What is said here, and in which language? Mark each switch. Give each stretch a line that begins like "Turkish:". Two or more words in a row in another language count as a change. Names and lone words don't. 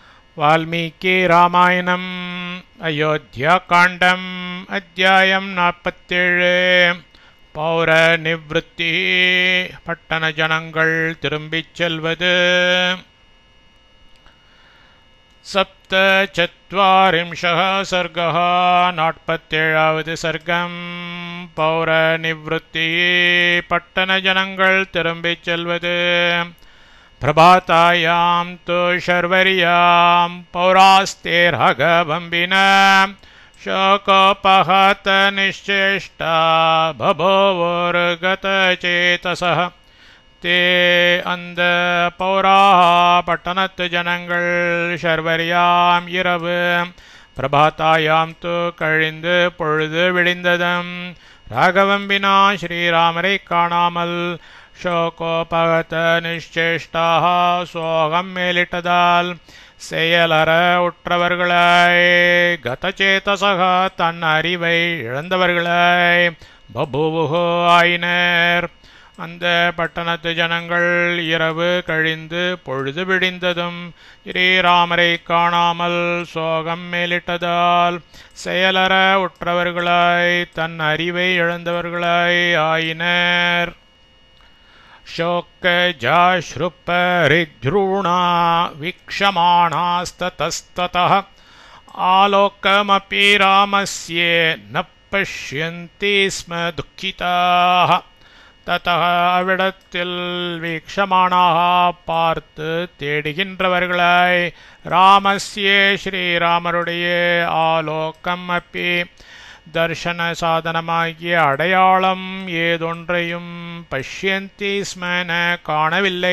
Sanskrit: वाल्मीकि रामायणम् अयोध्याकाण्डम् अध्यायम् 47 पौरनिवृत्ति
Tamil: பட்டண ஜனங்கள் திரும்பிச் செல்வது
Sanskrit: सप्तचत्वारिंशः सर्गः 47வது सर्गम् पौरनिवृत्ति
Tamil: பட்டண ஜனங்கள் திரும்பிச் செல்வது
Sanskrit: प्रभातायां तु शर्वर्यां पौरास्तेर्हगवम्बिना शोकोपहत निश्चेष्टा बभूवुर्गतचेतसः ते
Tamil: அந்த பௌராः பட்டணத்து ஜனங்கள் ஷர்வரியாம் இரவு
Sanskrit: प्रभातायां तु
Tamil: கழிந்து பொழுது விடிந்ததும் ராகவம்பினா ஸ்ரீராமரை காணாமல்
Sanskrit: शोकोपगत निश्चेष्टाः
Tamil: சோகம் மேலிட்டதால் செயலற உற்றவர்களாய் கதசேதசக தன் அறிவை இழந்தவர்களாய் பபூவுஹு ஆயினர். அந்த பட்டணத்து ஜனங்கள் இரவு கழிந்து பொழுது விடிந்ததும் ஸ்ரீராமரை காணாமல் சோகம் மேலிட்டதால் செயலற உற்றவர்களாய் தன் அறிவை இழந்தவர்களாய் ஆயினர்.
Sanskrit: शोकजाश्रुपरिद्रूणा वीक्षमाणास्ततस्ततः आलोकमपि रामस्य न पश्यन्ति स्म दुःखिताः.
Tamil: ततः அவ்விடத்தில் வீக்ஷமானாக பார்த்து தேடுகின்றவர்களாய் ராமஸ்ய ஸ்ரீராமருடைய
Sanskrit: आलोकम् अपि
Tamil: தர்ஷன சாதனமாகிய அடையாளம் ஏதொன்றையும்
Sanskrit: पश्यन्ति स्म न
Tamil: காணவில்லை.